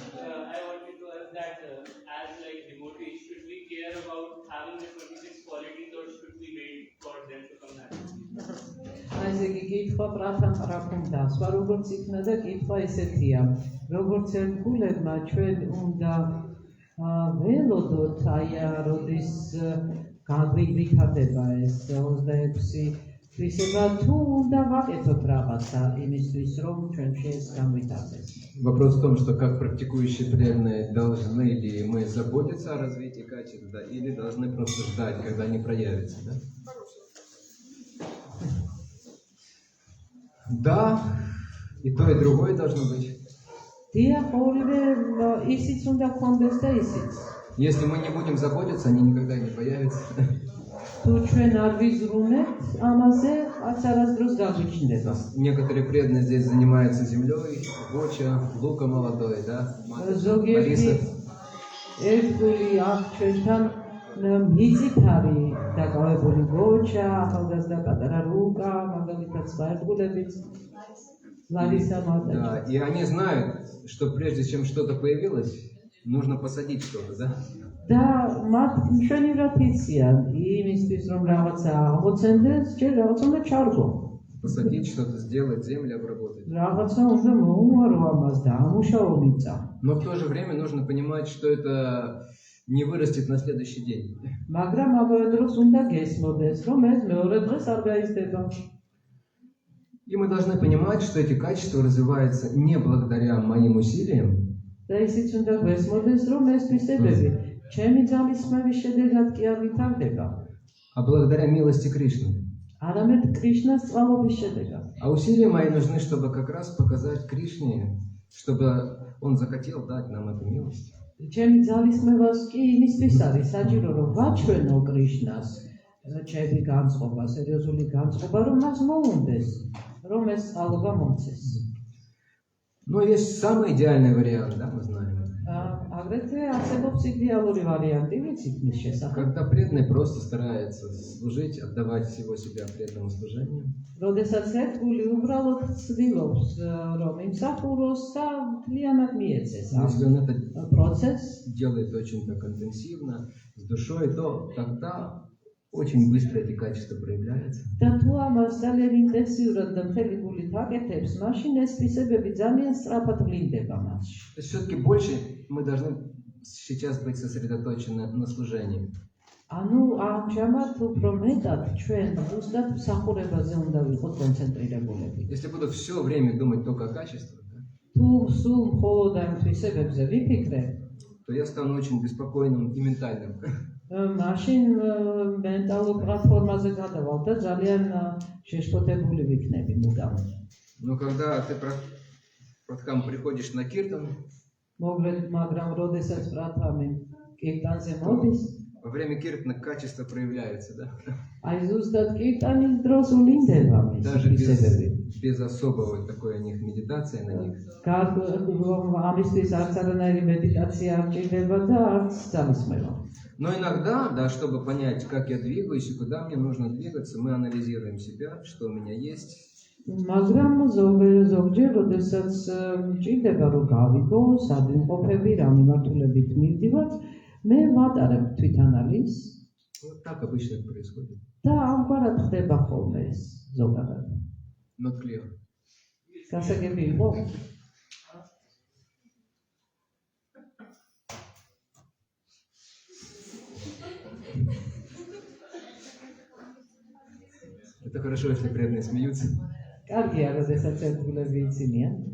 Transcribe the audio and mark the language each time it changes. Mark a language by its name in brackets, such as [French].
[English] I wanted to ask that as like devotees, should we care about having the 26 qualities or should we wait for them to come naturally? [Georgian] ესე იგი კითხვა პრაფუნდა, სხვა როგორც იქნა და კითხვა ესეთია. როგორც ერთგულებმა ჩვენ უნდა ველოდოთ აი როდის გაგვიგვითარდება ეს 26 თვისება თუ უნდა ვაკეთოთ რაღაცა იმისთვის, რომ ჩვენ განვითარდეს. [Russian] Вопрос в том, что как практикующие преданные должны ли мы заботиться о развитии качеств, да, или должны просто ждать, когда они проявятся, да? Да, и то, и другое должно быть. [Georgian] დიახ, ორივე ისიც უნდა გქონდეს და ისიც. [Russian] Если мы не будем заботиться, они никогда не появятся. [Georgian] თუ ჩვენ არ ვიზრუნებთ ამაზე, არც არასდროს გაგვიჩნდება. [Russian] Некоторые преданные здесь занимаются землей, Гоча, Лука молодой, да? [Georgian] ზოგიერთი [Russian] Мариса. [Georgian] ერთგული აქ ჩვენთან მიწით არის დაკავებული გოჩა, ახალგაზრდა პატარა ლუკა, მაგალითად სხვა ერთგულებიც, ლარისა მარტა. [Russian] Да, и они знают, что прежде чем что-то появилось, нужно посадить что-то, да? [Georgian] და მათ მშვენივრად იციან იმისთვის, რომ რაღაცა აღმოცენდეს, ჯერ რაღაც უნდა ჩარგო. [Russian] Посадить что-то, сделать, землю обработать. [Georgian] რაღაცა უნდა მოუარო ამას და ამუშაო მიწა. [Russian] Но в то же время нужно понимать, что это не вырастет на следующий день. [Georgian] მაგრამ ამავე დროს უნდა გესმოდეს, რომ ეს მეორე დღეს არ გაიზრდება. [Russian] И мы должны понимать, что эти качества развиваются не благодаря моим усилиям, [Georgian] და ისიც უნდა გესმოდეს, რომ ეს თვისებები ჩემი ძალისხმევის შედეგად კი არ ვითარდება, [Russian] а благодаря милости Кришны. [Georgian] არამედ კრიშნას წყალობის შედეგად. [Russian] А усилия мои нужны, чтобы как раз показать Кришне, чтобы он захотел дать нам эту милость. [Georgian] ჩემი ძალისხმევას კი იმისთვის არის საჭირო, რომ ვაჩვენო კრიშნას ჩემი განწყობა, სერიოზული განწყობა, რომ მას მოუნდეს, რომ ეს წყალობა მომცეს. [Russian] Но есть самый идеальный вариант, да, мы знаем. [Georgian] აგრეთვე არსებობს იდეალური ვარიანტი, ვიცით მის შესახებ. [Russian] Когда преданный просто старается служить, отдавать всего себя преданному служению. [Georgian] როდესაც ერთგული უბრალოდ ცდილობს, რომ იმსახუროს და მთლიანად მიეცეს [Russian] Если он это [Georgian] პროცესს, [Russian] делает очень так интенсивно, с душой, то тогда очень быстро эти качества проявляются. [Georgian] და თუ ამას ძალიან ინტენსიურად და მთელი გულით აკეთებს, მაშინ ეს თვისებები ძალიან სწრაფად ვლინდება მასში. [Russian] То есть все-таки больше мы должны сейчас быть сосредоточены на служении. [Georgian] ანუ ამჟამად უფრო მეტად ჩვენ ზუსტად მსახურებაზე უნდა ვიყოთ კონცენტრირებულები. [Russian] Если буду все время думать только о качествах, да, [Georgian] თუ სულ მხოლოდ ამ თვისებებზე ვიფიქრებ, [Russian] то я стану очень беспокойным и ментальным. [Georgian] მაშინ მენტალურ პლატფორმაზე გადავალ და ძალიან შეშფოთებული ვიქნები მუდამ. [Russian] Но когда ты приходишь на киртан, [Georgian] მაგრამ როდესაც პრათამი კირტანზე მოდის, [Russian] во время киртана качества проявляются, да? [Georgian] აი ზუსტად კირტანის დროს ვლინდება მის [Russian] Даже [Georgian] თვისებები. [Russian] без особого такой у них медитации на них. [Georgian] ამისთვის არც არანაირი медитация არ ჭირდება და არც ძალისხმევა. [Russian] Но иногда, да, чтобы понять, как я двигаюсь и куда мне нужно двигаться, мы анализируем себя, что у меня есть. [Georgian] მაგრამ ზოგჯერ, როდესაც ჭირდება რომ გავიგო, სად ვიმყოფები, რა მიმართულებით მივდივარ, მე ვატარებ თვითანალიზს [Russian] Вот так обычно это происходит. [Georgian] და ამგვარად ხდება ხოლმე ეს ზოგადად. [English] Not clear. [Georgian] გასაგები იყო? [Russian] Это хорошо, если преданные смеются. [Georgian] კარგია, როდესაც ერთგულები იცინიან.